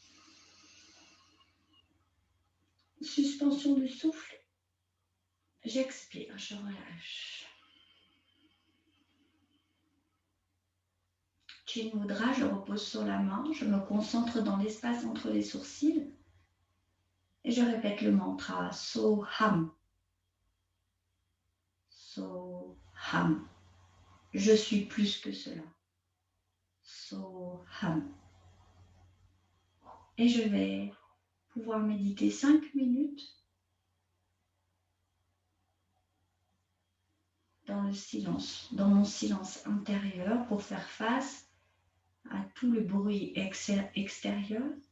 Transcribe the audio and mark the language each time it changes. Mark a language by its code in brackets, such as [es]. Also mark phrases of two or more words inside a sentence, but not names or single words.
[fr] Suspension du souffle. J'expire, je relâche. Chin Mudra, je repose sur la main, je me concentre dans l'espace entre les sourcils et je répète le mantra Soham. Soham. Je suis plus que cela. Soham. Et je vais pouvoir méditer 5 minutes dans le silence, dans mon silence intérieur pour faire face à tout le bruit extérieur.